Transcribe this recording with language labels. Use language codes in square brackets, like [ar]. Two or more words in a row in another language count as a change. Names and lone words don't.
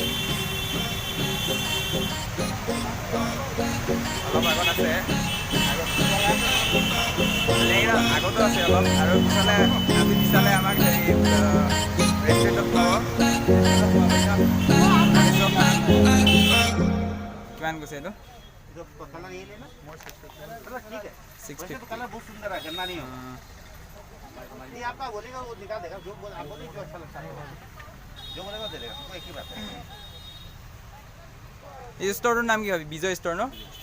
[as] অলপ আগত আছে, আগতো আছে অলপ, আৰু পিছফালে আজি পিছালে আমাক হেৰি ৰেষ্টুৰেণ্টত খুৱাব। কিমান কৈছে এইটো? 650। [hi] ये आपका बोलेगा वो निकाल देगा, जो आपको जो अच्छा लगता है जो बोलेगा दे देगा, कोई एक ही बात है। [as] এই ষ্ট'ৰটোৰ নাম কি হয়? বিজয় ষ্ট'ৰ ন?